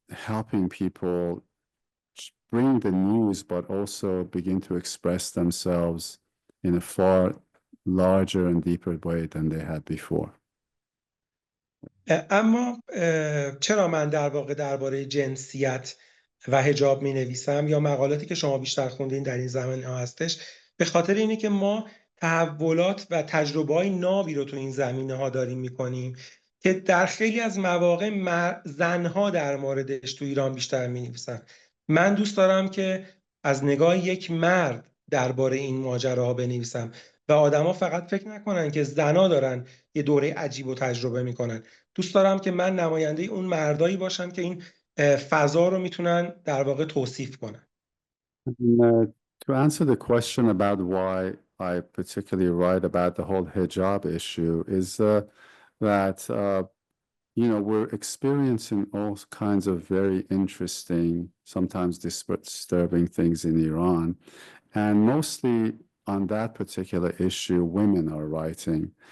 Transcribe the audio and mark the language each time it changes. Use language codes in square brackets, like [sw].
[en] helping people bring the news, but also begin to express themselves in a far larger and deeper way than they had before. [fa] اما چرا من در واقع درباره جنسیت و حجاب می نویسم یا مقالاتی که شما بیشتر خوندین در این زمینه ها هستش؟ به خاطر اینه که ما تحولات و تجربه های نابی رو تو این زمینه ها داریم میکنیم که در خیلی از مواقع زنها در موردش تو ایران بیشتر می نویسن. من دوست دارم که از نگاه یک مرد درباره این ماجراها بنویسم و آدما فقط فکر نکنن که زنا دارن یه دوره عجیب و تجربه میکنن. دوست دارم که من نماینده اون مردایی باشم که این فضا رو میتونن در واقع توصیف کنن. [en] To answer the question about why I particularly write about the whole hijab issue is that we're experiencing all kinds of very interesting, sometimes disturbing things in Iran, and mostly on that particular issue, women are writing.